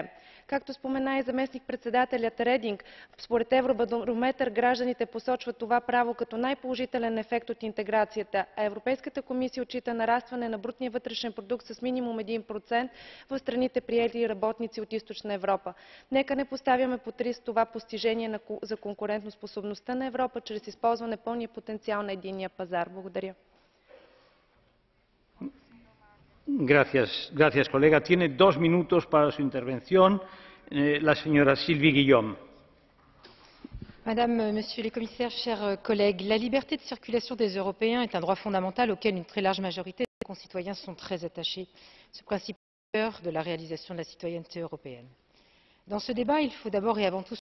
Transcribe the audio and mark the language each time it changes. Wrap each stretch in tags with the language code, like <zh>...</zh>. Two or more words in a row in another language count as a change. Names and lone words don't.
<bg>Както спомена и заместник-председателят Рединг, според Евробарометър гражданите посочват това право като най-положителен ефект от интеграцията, а Европейската комисия отчита нарастване на брутния вътрешен продукт с минимум 1% в страните приели работници от Източна Европа. Нека не поставяме под риск това постижение за конкурентоспособността на Европа чрез използване пълния потенциал на единния пазар. Благодаря.</bg> <es>Gracias, colega. Tiene 2 minutos para su intervención la señora Sylvie Guillaume.</es> <fr>Madame, Monsieur les commissaires, chers collègues, la liberté de circulation des Européens est un droit fondamental auquel une très large majorité des concitoyens sont très attachés. Ce principe est au cœur de la réalisation de la citoyenneté européenne. Dans ce débat, il faut d'abord et avant tout</fr>